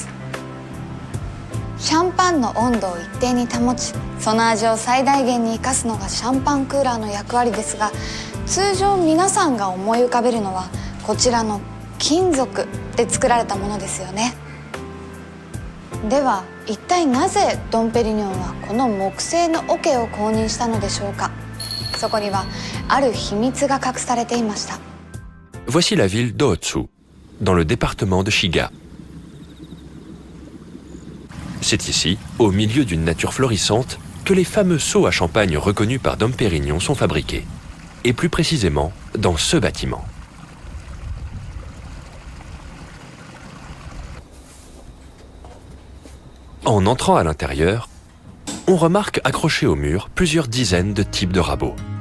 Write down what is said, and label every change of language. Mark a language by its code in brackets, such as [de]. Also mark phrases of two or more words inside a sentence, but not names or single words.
[ja] シャンパンの温度を一定に保ち、その味を最大限に生かすのがシャンパンクーラーの役割ですが、通常皆さんが思い浮かべるのはこちらの金属で作られたものですよね。では一体なぜドンペリニョンはこの木製の桶を公認したのでしょうか。そこにはある秘密が隠されていました。 [fr] Voici la ville d'Ōtsu, dans le département de Shiga. C'est ici, au milieu d'une nature florissante, que les fameux seaux à champagne reconnus par Dom Pérignon sont fabriqués. Et plus précisément, dans ce bâtiment. En entrant à l'intérieur, on remarque accrochés au mur plusieurs dizaines de types de rabots.